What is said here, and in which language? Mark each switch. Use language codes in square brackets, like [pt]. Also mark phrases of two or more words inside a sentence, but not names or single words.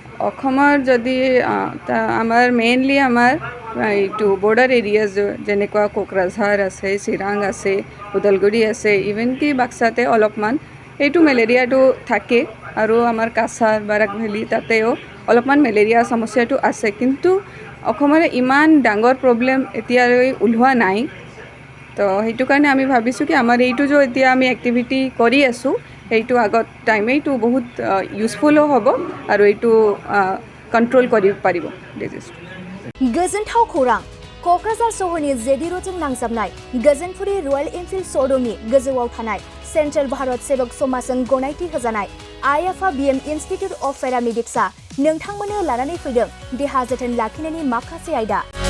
[as] অসমৰ যদি আমাৰ মেইনলি আমাৰ এইটো [en] border areas [as] যেনেকুৱা কোকৰাঝাৰ আছে, চিৰাং আছে, ওদালগুৰি আছে, ইভেন কি বাক্সাতে অলপমান এইটো মেলেৰিয়াটো থাকে আৰু আমাৰ কাছাৰ বাৰাক ভেলী তাতেও অলপমান মেলেৰিয়া সমস্যাটো আছে, কিন্তু অসমৰ ইমান ডাঙৰ প্ৰব্লেম এতিয়ালৈ ওলোৱা নাই। তো সেইটো কাৰণে আমি ভাবিছোঁ কি আমাৰ এইটো যে এতিয়া আমি এক্টিভিটি কৰি আছোঁ সেইটো আগত টাইমে এইটো বহুত ইউজফুলো হ'ব আৰু এইটো কণ্ট্ৰল কৰিব পাৰিব ডিজিজটো। [brx] गोजोनथाव खौरां क'क्राझार सहरनि जेडि र'डजों नांजाबनाय गोजोनपुरि रयेल एनफिल्ड श'रुमनि गोजौआव थानाय सेन्ट्रेल भारत सेबक समाजजों गनायथि होजानाय आइएफआ बिएम इनस्टिट्युट अफ पेरामेडिक्सआ नोंथांमोननो लानानै फैदों देहा जोथोन लाखिनायनि माखासे आयदा।